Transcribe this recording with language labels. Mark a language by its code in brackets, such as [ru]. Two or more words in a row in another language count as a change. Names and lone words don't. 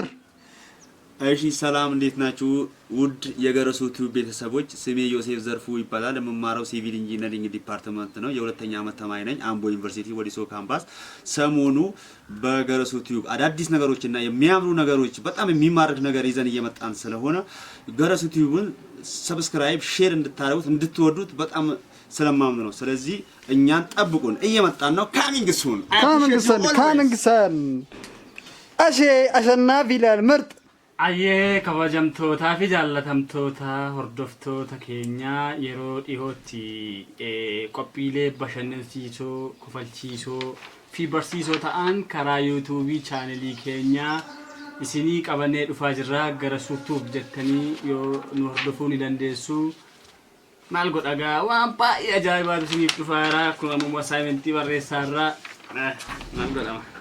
[am] እሺ ሰላም እንዴት ናችሁ ውድ የገረሱ ቲዩብ ቤተሰቦች ስሜ ዮሴፍ ዘርፉ ይባላል የምማረው [en] civil engineering department [am] ነው የሁለተኛ ዓመት ተማሪ ነኝ አምቦ ዩኒቨርሲቲ ወዲሶ ካምፓስ ሰሞኑ በገረሱ ቲዩብ አዳዲስ ነገሮችና የሚያምሩ ነገሮች በጣም የሚማርክ ነገር ይዘን እየመጣን ስለሆነ ገረሱ ቲዩብን [en] subscribe share [am] እንድታደርጉት እንድትወዱት በጣም ስለማምኑ ነው ስለዚህ እኛን ጠብቁን እየመጣን ነው [en] coming soon [am] አሼ አሸናፊ ይላል ምርጥ [om] Ayyee kabajamtootaa fi jaallatamtoota hordoftoota keenya yeroo dhihootti qophiilee bashannansiisoo kofalchiisoo fi barsiisoo ta'an karaa yuutuubii chaanelii keenya isinii qabannee dhufaa jirra gara suutuuf jettanii yoo nu hordofuu ni dandeessu maal godhagaa waan baay'ee ajaa'ibaatu isiniif dhufaa jira akkuma ammoo asaayimentii barreessaarraa maal godhama